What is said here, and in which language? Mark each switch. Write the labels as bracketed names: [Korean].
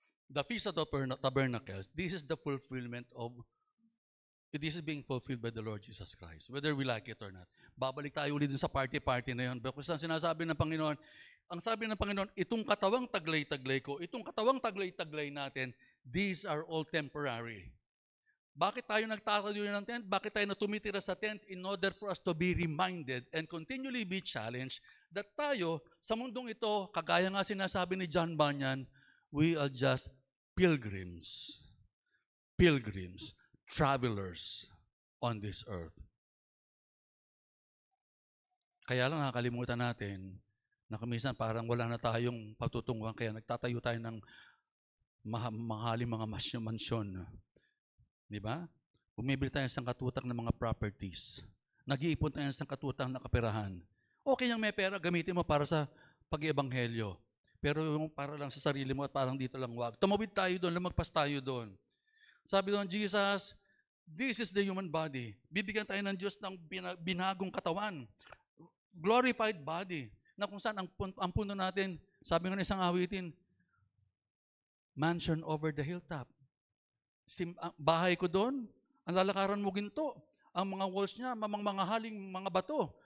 [English] The Feast of Tabernacles, this is the fulfillment of, this is being fulfilled by the Lord Jesus Christ, whether we like it or not. [Filipino] Babalik tayo ulit dun sa party na yun. Because ang sinasabi ng Panginoon, ang sabi ng Panginoon, itong katawang taglay-taglay ko, itong katawang taglay-taglay natin, [English] these are all temporary. [Filipino] Bakit tayo nagtatayo ng tent? Bakit tayo natumitira sa tents? [English] In order for us to be reminded and continually be challenged that [Filipino] tayo, sa mundong ito, kagaya nga sinasabi ni John Bunyan, [English] we are just pilgrims, travelers on this earth. [Filipino] Kaya lang nakakalimutan natin na kuminsan parang wala na tayong patutunguhan, kaya nagtatayo tayo ng mahaling mga mansyon. Di ba? Bumibili tayo ng katutak ng mga properties. Nag-iipon tayo ng katutak na kaperahan. Okay yung may pera, gamitin mo para sa pag-iebanghelyo. Pero yung para lang sa sarili mo at parang dito lang wag. Tumawid tayo doon, lumagpas tayo doon. Sabi doon, [English] Jesus, this is the human body. [Filipino] Bibigyan tayo ng Diyos ng binagong katawan. Glorified body. Na kung saan ang puno natin, sabi nga ng isang awitin, [English] mansion over the hilltop. [Filipino] Bahay ko doon, ang lalakaran mo ginto. Ang mga walls niya, mga haling mga bato.